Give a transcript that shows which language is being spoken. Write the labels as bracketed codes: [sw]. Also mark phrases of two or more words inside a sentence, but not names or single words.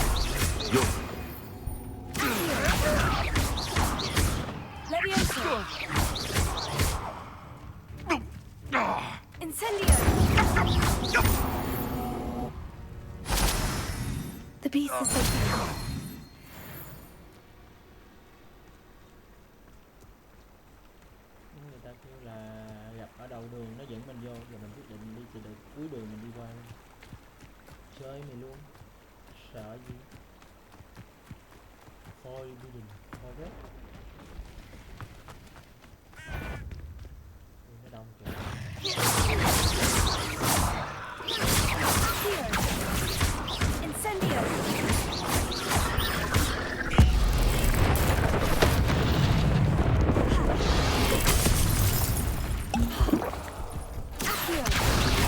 [en] Incendio! The beast is so [vi] Người ta kêu là gặp ở đầu đường nó dẫn mình vô, giờ mình quyết định đi từ cuối đường mình đi qua luôn. Chơi mày luôn, sợ gì? Forbidden Forest. Nó đông kìa. [en] Incendio! Accio!